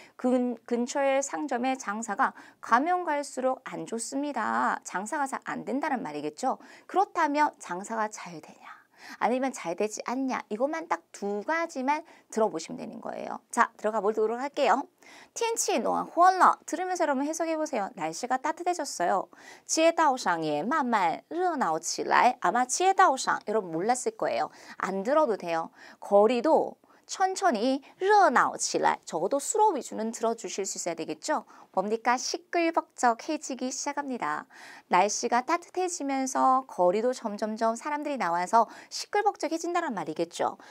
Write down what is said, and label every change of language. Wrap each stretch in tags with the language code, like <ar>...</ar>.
<ko>근처의 상점의 장사가 가면 갈수록 안 좋습니다. 장사가 잘 안 된다는 말이겠죠. 그렇다면 장사가 잘 되냐? 아니면 잘 되지 않냐 이것만 딱 두 가지만 들어보시면 되는 거예요. 자, 들어가 보도록 할게요.</ko> <zh>天气暖和了</zh> <ko>들으면서 여러분 해석해 보세요. 날씨가 따뜻해졌어요.</ko> <zh>街道上也慢慢热闹起来</zh> <ko>아마</ko> <zh>街道上</zh> <ko>여러분 몰랐을 거예요. 안 들어도 돼요. 거리도 천천히</ko> <zh>热闹起来</zh> <ko>적어도 수로 위주는 들어주실 수 있어야 되겠죠. 뭡니까? 시끌벅적해지기 시작합니다. 날씨가 따뜻해지면서 거리도 점점점 사람들이 나와서 시끌벅적해진다는 말이겠죠.</ko>